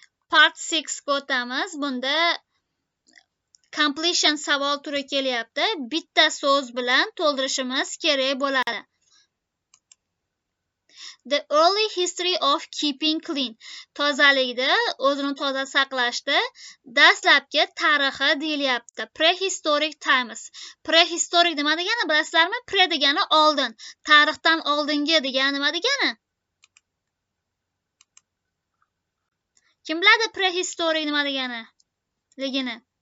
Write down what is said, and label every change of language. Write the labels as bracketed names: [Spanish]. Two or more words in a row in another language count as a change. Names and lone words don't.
[Uzbek] part 6 ga o'tamiz. Bunda completion savol turi kelyapti. Bitta so'z bilan to'ldirishimiz kerak bo'ladi. [English] The early history of keeping clean. [Uzbek] Tozalikda, o'zini toza saqlashda dastlabki tarixi deyilyapti. [English] Prehistoric times. [Uzbek] Prehistoric nima degani bilasizlarmi? Pre degani oldin. Tarixdan oldingi degani nima degani? Kim biladi prehistoric nima deganiligini?